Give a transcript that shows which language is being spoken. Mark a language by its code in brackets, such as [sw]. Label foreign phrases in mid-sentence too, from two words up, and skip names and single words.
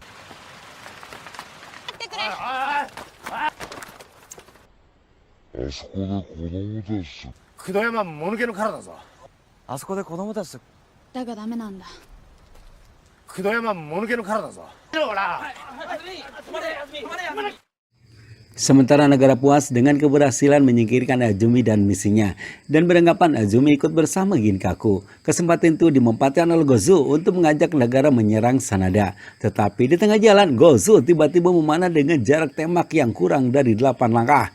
[ja] あそこで子供たちと九度山もぬけの殻だぞ。あそこで子供たちとだがダメなんだ。九度山もぬけの殻だぞ。 [id] Sementara Nagara puas dengan keberhasilan menyingkirkan Azumi dan misinya dan beranggapan Azumi ikut bersama Ginkaku. Kesempatan itu dimanfaatkan oleh Gozu untuk mengajak Nagara menyerang Sanada. Tetapi di tengah jalan, Gozu tiba-tiba memanah dengan jarak tembak yang kurang dari 8 langkah.